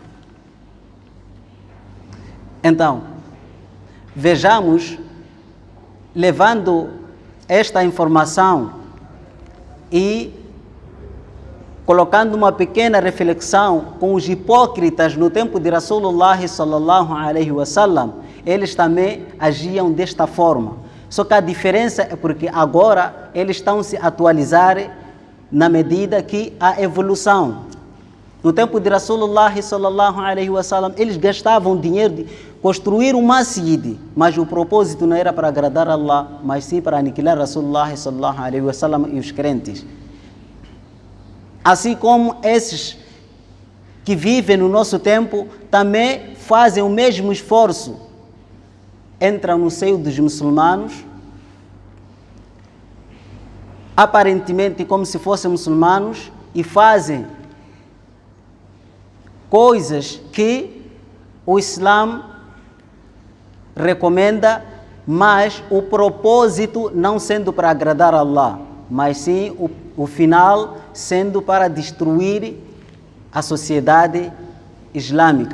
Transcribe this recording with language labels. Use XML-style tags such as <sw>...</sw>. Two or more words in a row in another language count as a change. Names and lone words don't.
<pt>Então, vejamos, levando esta informação e colocando uma pequena reflexão com os hipócritas no tempo de</pt> <ar>رسول الله صلى الله عليه وسلم,</ar> <pt>eles também agiam desta forma. Só que a diferença é porque agora eles estão se atualizar na medida que há evolução. No tempo de</pt> <ar>رسول الله صلى الله عليه وسلم,</ar> <pt>eles gastavam dinheiro de construir um masjid, mas o propósito não era para agradar a Allah, mas sim para aniquilar</pt> <ar>رسول الله صلى الله عليه وسلم</ar> <pt>e os crentes. Assim como esses que vivem no nosso tempo também fazem o mesmo esforço. Entram no seio dos muçulmanos, aparentemente como se fossem muçulmanos, e fazem coisas que o Islã recomenda, mas o propósito não sendo para agradar a Allah, mas sim o final sendo para destruir a sociedade islâmica.</pt>